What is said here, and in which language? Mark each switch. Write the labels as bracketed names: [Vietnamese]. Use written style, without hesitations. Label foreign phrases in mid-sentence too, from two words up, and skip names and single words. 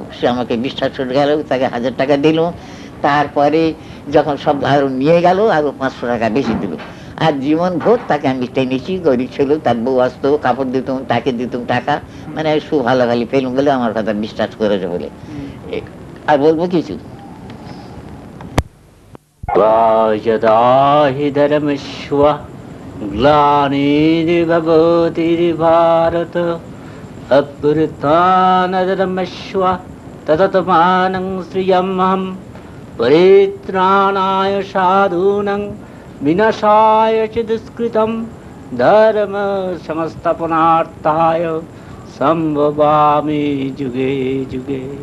[Bangla] সে আমাকে বিশ্বাস করে গেল, তাকে 1000 টাকা দিল। তারপরে যখন সব আরো নিয়ে গেল, আরো 500 টাকা বেশি দিল। আর জীবন ভোর তাকে আমি টেনেছি, গরিব ছিল, তার বউ আসতো, কাপড় দিতাম, তাকে দিতাম টাকা, মানে ভালো ভালো পেলুম বলে আমার কথা বিশ্বাস করেছে বলে। আর বলবো কিছু? [Sanskrit] यदा हि धर्मस्व ग्लानिर्भवति भारत अभ्युत्थानधर्मस्व तदत्मानं श्रियमहं परित्राणाय साधूनां विनाशाय च दुष्कृतं धर्म संस्थापनार्थाय संभवामि जुगे जुगे।